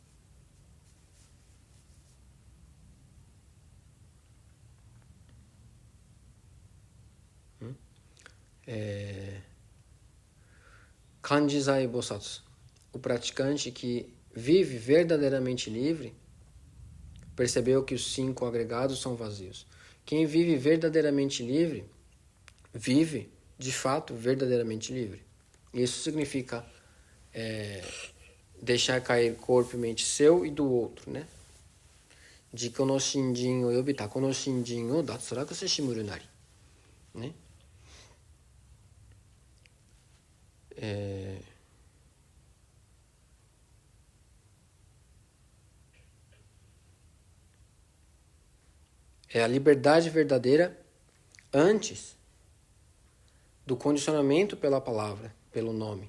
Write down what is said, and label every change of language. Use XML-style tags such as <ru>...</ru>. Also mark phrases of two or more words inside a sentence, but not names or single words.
<pt>Kanjizai Bosatsu, o praticante que vive verdadeiramente livre, percebeu que os 5 agregados são vazios. Quem vive verdadeiramente livre, vive, de fato, verdadeiramente livre. Isso significa deixar cair corpo e mente seu e do outro, né?</pt> <ja>自己の身心および他己の身心を脱落せしむるなり.</ja> <pt>Né? É a liberdade verdadeira antes do condicionamento pela palavra, pelo nome.</pt>